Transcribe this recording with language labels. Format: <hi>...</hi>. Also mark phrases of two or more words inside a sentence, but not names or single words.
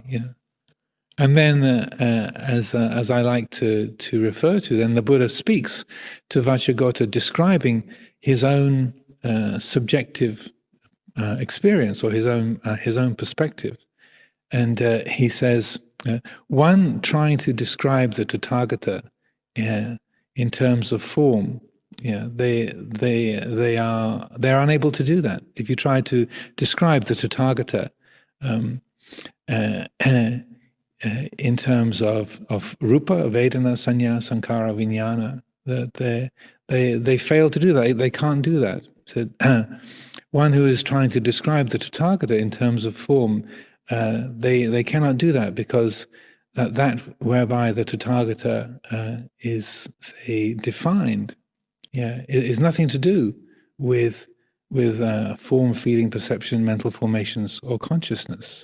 <en>And then, as I like to refer to, then the Buddha speaks to Vacchagotta, describing his own subjective experience or his own perspective, and he says, one trying to describe the Tathagata in terms of form. They're unable to do that. If you try to describe the Tathagata in terms of</en> <pi>rupa, vedana, sanya, sankhara, vijnana,</pi> <en>that they fail to do that. They can't do that. So one who is trying to describe the Tathagata in terms of form, they cannot do that, because that whereby the Tathagata is, say, defined, is nothing to do with form, feeling, perception, mental formations, or consciousness.</en>